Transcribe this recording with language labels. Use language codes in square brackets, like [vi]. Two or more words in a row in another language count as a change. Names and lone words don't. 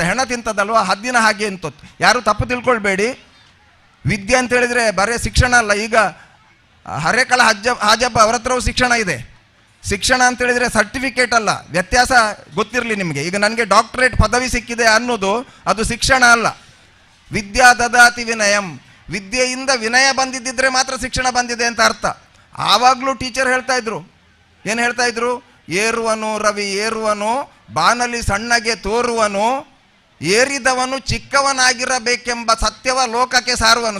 [kn] ಹೆಣ ತಿಂತದಲ್ವ, ಹದ್ದಿನ ಹಾಗೆ ಅಂತ. ಯಾರು ತಪ್ಪು ತಿಳ್ಕೊಳ್ಬೇಡಿ, ವಿದ್ಯೆ ಅಂತ ಹೇಳಿದರೆ ಬರೀ ಶಿಕ್ಷಣ ಅಲ್ಲ. ಈಗ ಹರೇಕಳ ಹಾಜಬ್ಬ ಅವರ ಹತ್ರವೂ ಶಿಕ್ಷಣ ಇದೆ. ಶಿಕ್ಷಣ ಅಂತ ಹೇಳಿದರೆ ಸರ್ಟಿಫಿಕೇಟ್ ಅಲ್ಲ, ವ್ಯತ್ಯಾಸ ಗೊತ್ತಿರಲಿ ನಿಮಗೆ. ಈಗ ನನಗೆ ಡಾಕ್ಟರೇಟ್ ಪದವಿ ಸಿಕ್ಕಿದೆ ಅನ್ನೋದು ಅದು ಶಿಕ್ಷಣ ಅಲ್ಲ. [sa] ವಿದ್ಯಾ ದದಾತಿ ವಿನಯಂ, [kn] ವಿದ್ಯೆಯಿಂದ ವಿನಯ ಬಂದಿದ್ದರೆ ಮಾತ್ರ ಶಿಕ್ಷಣ ಬಂದಿದೆ ಅಂತ ಅರ್ಥ. ಆವಾಗಲೂ ಟೀಚರ್ ಹೇಳ್ತಾ ಇದ್ರು, ಏನು ಹೇಳ್ತಾ ಇದ್ರು? ಏರುವನು ರವಿ ಏರುವನು, ಬಾನಲಿ ಸಣ್ಣಗೆ ತೋರುವನು, ಏರಿದವನು ಚಿಕ್ಕವನಾಗಿರಬೇಕೆಂಬ ಸತ್ಯವ ಲೋಕಕ್ಕೆ ಸಾರುವನು.